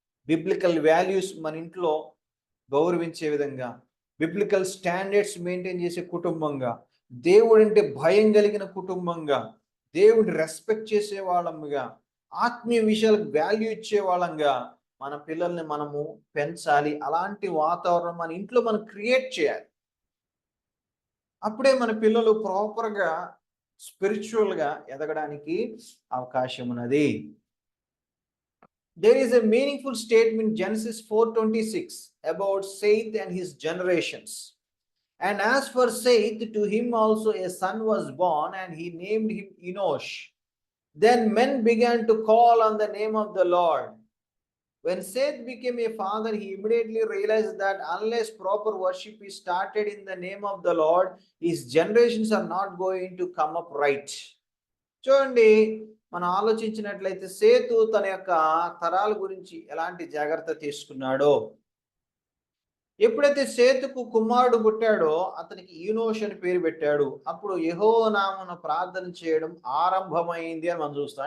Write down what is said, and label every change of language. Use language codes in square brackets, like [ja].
[te] Biblical values మన ఇంట్లో గౌరవించే విధంగా, బిబ్లికల్ స్టాండర్డ్స్ మెయింటైన్ చేసే కుటుంబంగా, దేవుడంటే భయం కలిగిన కుటుంబంగా, దేవుడిని రెస్పెక్ట్ చేసే వాళ్ళముగా, ఆత్మీయ విషయాలకు వాల్యూ ఇచ్చే వాళ్ళంగా మన పిల్లల్ని మనము పెంచాలి. అలాంటి వాతావరణం మన ఇంట్లో మనం క్రియేట్ చేయాలి. అప్పుడే మన పిల్లలు ప్రాపర్గా స్పిరిచువల్గా ఎదగడానికి అవకాశం ఉన్నది. [en] There is a meaningful statement in Genesis 4:26 about Seth and his generations. And as for Seth, to him also a son was born, and he named him Enosh. Then men began to call on the name of the Lord. When Seth became a father, he immediately realized that unless proper worship is started in the name of the Lord, his generations are not going to come up right. [te] చూడండి, మనం ఆలోచించినట్లయితే సేతు తన యొక్క తరాల గురించి ఎలాంటి జాగ్రత్త తీసుకున్నాడో. ఎప్పుడైతే సేతుకు కుమారుడు పుట్టాడో అతనికి ఈనోష్ అని పేరు పెట్టాడు. అప్పుడు యెహోవా నామమున ప్రార్థన చేయడం ఆరంభమైంది అని మనం చూస్తాం.